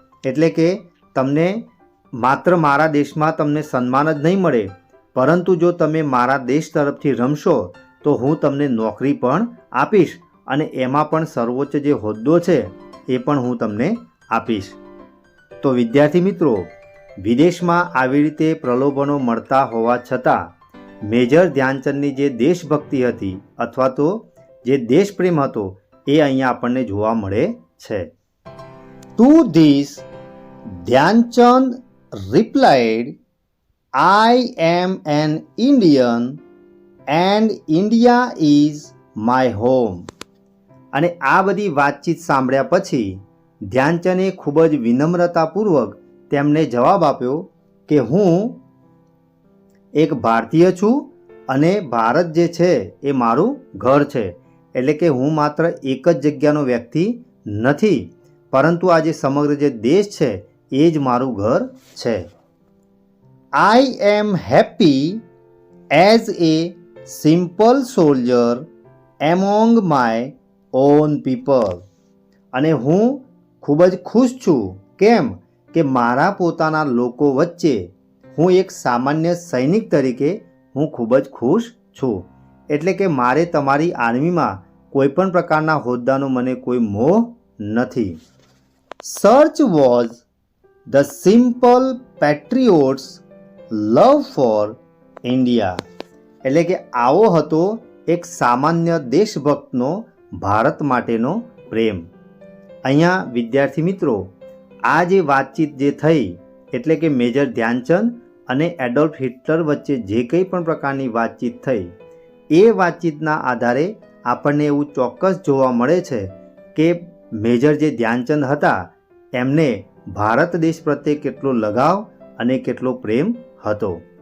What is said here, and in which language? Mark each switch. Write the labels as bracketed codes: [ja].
[gu] એટલે કે તમને માત્ર મારા દેશમાં તમને સન્માન જ નહીં મળે પરંતુ જો તમે મારા દેશ તરફથી રમશો તો હું તમને નોકરી પણ આપીશ અને એમાં પણ સર્વોચ્ચ જે હોદ્દો છે એ પણ હું તમને આપીશ. તો વિદ્યાર્થી મિત્રો, વિદેશમાં આવી રીતે પ્રલોભનો મળતા હોવા છતાં મેજર ધ્યાનચંદની જે દેશભક્તિ હતી અથવા તો જે દેશપ્રેમ હતો એ અહીંયા આપણને જોવા મળે છે. [en] To this, Dhyanchand replied, I am an Indian and India is my home. [gu] અને આ બધી વાતચીત સાંભળ્યા પછી ધ્યાનચંદે ખૂબ જ વિનમ્રતાપૂર્વક તેમને જવાબ આપ્યો કે હું એક ભારતીય છું અને ભારત જે છે એ મારું ઘર છે. એટલે કે હું માત્ર એક જ જગ્યાનો વ્યક્તિ નથી, પરંતુ આ જે સમગ્ર જે દેશ છે એ જ મારું ઘર છે. [en] I am happy as a simple soldier among my own people. [gu] અને હું ખૂબ જ ખુશ છું. કેમ કે મારા પોતાના લોકો વચ્ચે હું એક સામાન્ય સૈનિક તરીકે હું ખૂબ જ ખુશ છું. એટલે કે મારે તમારી આર્મીમાં કોઈ પણ પ્રકારના હોદ્દાનો મને કોઈ મોહ નથી. [en] Such was the simple patriot's love for India. [gu] એટલે કે આવો હતો એક સામાન્ય દેશભક્તનો ભારત માટેનો પ્રેમ. અહીંયા વિદ્યાર્થી મિત્રો, આ જે વાતચીત જે થઈ એટલે કે મેજર ધ્યાનચંદ અને એડોલ્ફ હિટલર વચ્ચે જે કંઈ પણ પ્રકારની વાતચીત થઈ એ વાતચીતના આધારે આપણને એવું ચોક્કસ જોવા મળે છે કે મેજર જે ધ્યાનચંદ હતા એમને ભારત દેશ પ્રત્યે કેટલો લગાવ અને કેટલો પ્રેમ હતો.